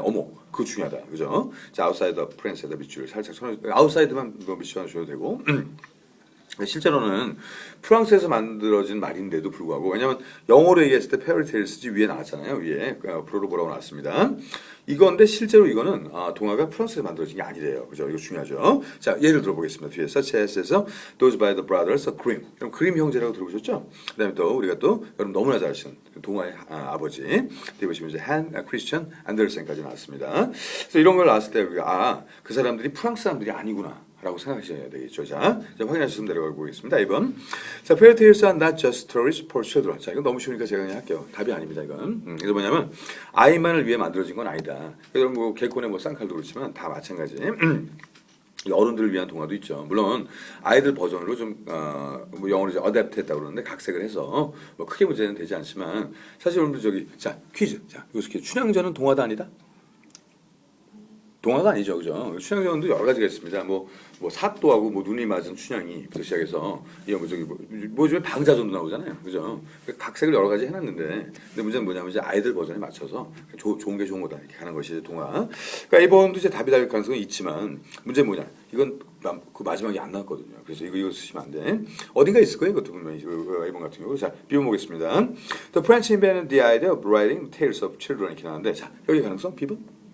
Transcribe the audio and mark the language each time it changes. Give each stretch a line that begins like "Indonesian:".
Korean: 어머 그거 중요하다. 그죠? 자
English: outside the prince
Korean: 에다 밑줄 살짝 쳐놓으시고 아웃사이드만 밑줄 쳐주셔도 되고 실제로는 프랑스에서 만들어진 말인데도 불구하고 왜냐면 영어로 얘기했을 때 페어리테일스지 위에 나왔잖아요. 위에 프로로보라고 나왔습니다. 이건데 실제로 이거는 동화가 프랑스에서 만들어진 게 아니래요. 그죠? 이거 중요하죠. 자, 예를 들어보겠습니다. 뒤에 서체스에서
English: Those by the Brothers of Grimm.
Korean: 그럼 그림 형제라고 들어보셨죠? 그다음에 또 우리가 또 여러분 너무나 잘 아시는 동화의 아버지. 뒤에 보시면 이제 한 크리스천 안데르센까지 나왔습니다. 그래서 이런 걸 나왔을 때 우리가 그 사람들이 프랑스 사람들이 아니구나. 라고 생각하셔야 되겠죠. 자 확인하셨으면 내려가 보겠습니다. 2번.
English: 자, fairy tales are not just stories for children.
Korean: 자, 이건 너무 쉬우니까 제가 그냥 할게요. 답이 아닙니다, 이건. 이게 뭐냐면, 아이만을 위해 만들어진 건 아니다. 그래서 뭐, 개콘의 뭐, 쌍칼도 그렇지만 다 마찬가지. 어른들을 위한 동화도 있죠. 물론, 아이들 버전으로 좀, 뭐 영어로 이제 어댑트 했다고 그러는데, 각색을 해서, 뭐, 크게 문제는 되지 않지만, 사실 여러분들 자, 퀴즈. 자, 이거 춘향전은 동화도 아니다? 동화가 아니죠, 그죠? 춘향전도 여러 가지가 있습니다. 뭐 사또하고 뭐 눈이 맞은 춘향이부터 그 시작해서 요즘에 방자전도 나오잖아요, 그죠? 각색을 여러 가지 해놨는데, 근데 문제는 뭐냐면 이제 아이들 버전에 맞춰서 좋은 게 좋은 거다 이렇게 하는 것이 이제 동화. 그러니까 이번도 이제 답이 될 가능성은 있지만 문제는 뭐냐? 이건 그 마지막에 안 나왔거든요. 그래서 이거 쓰시면 안 돼. 어딘가 있을 거예요, 이것도 분명히 이번 같은 경우. 자, 비번 보겠습니다.
English: The French invented the idea of writing tales of children
Korean: 이렇게 나왔는데, 자 여기 가능성 비번?